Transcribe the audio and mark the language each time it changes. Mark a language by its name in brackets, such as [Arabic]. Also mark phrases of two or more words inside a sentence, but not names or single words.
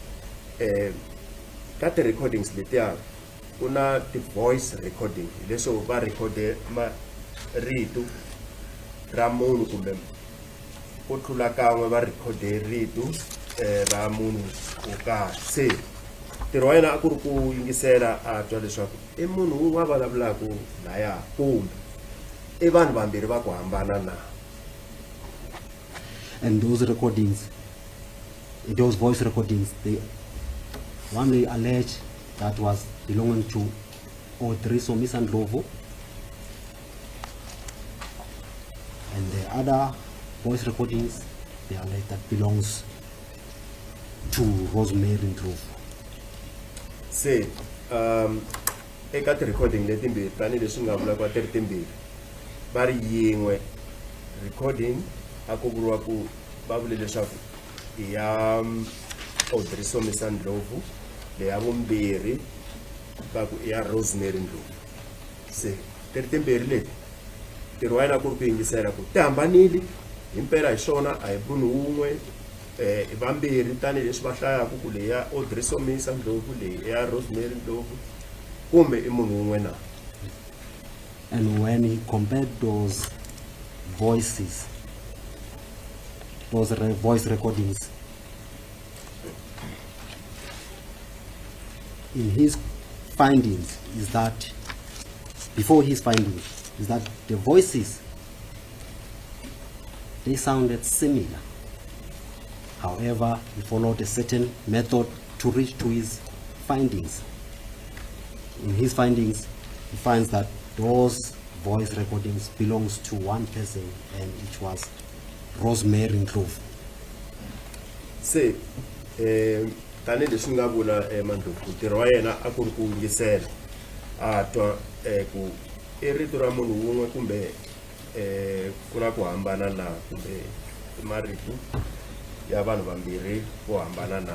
[Tsonga] ka ti-recordings letiya ku na ti- [English] voice recording [Tsonga] leswo va rekhode rito ra munhu kumbe ku tlula kan'we va rekhode rito ra munhu wo karhi. Se ntirho wa yena a ku ri ku yingisela a twa leswaku i munhu un'we a vulavulaka laya kumbe i vanhu vambirhi va ku hambana na. [English] And those recordings, those voice recordings, one they allege that was belonging to Odriso Ms. Ndlovu, other voice recordings, they are like that belongs to Rosemary Ndlovu. [Tsonga] Se eka ti-recording letimbirhi tanihileswi nga vula ku ti ri timbirhi va ri yin'we recording a ku vuriwa ku va vule leswaku i ya Audrey Somisa Ndlovu, leya vumbirhi va ku i ya Rosemary Ndlovu. Se ti ri timbirhi leti ntirho wa yena ku ri ku yingisela ku ti hambanile himpela hi swona a hi munhu wun'we i vambirhi tanihileswi va hlayaka ku leyi ya Audrey Somisa Ndlovu leyi ya Rosemary Ndlovu kumbe i munhu wun'we na. [English] And when he compared those voices, those voice recordings, in his findings is that, before his findings, is that the voices, they sounded similar. However, he followed a certain method to reach to his findings. In his findings, he finds that those voice recordings belongs to one person, and it was Rosemary Ndlovu. [Tsonga] Se tanihileswi nga vula Mandlovu ntirho wa yena a ku ri ku yingisela a twa ku i rito ra munhu wun'we kumbe ku na ku hambana na kumbe marito ya vanhu vambirhi vo hambana na.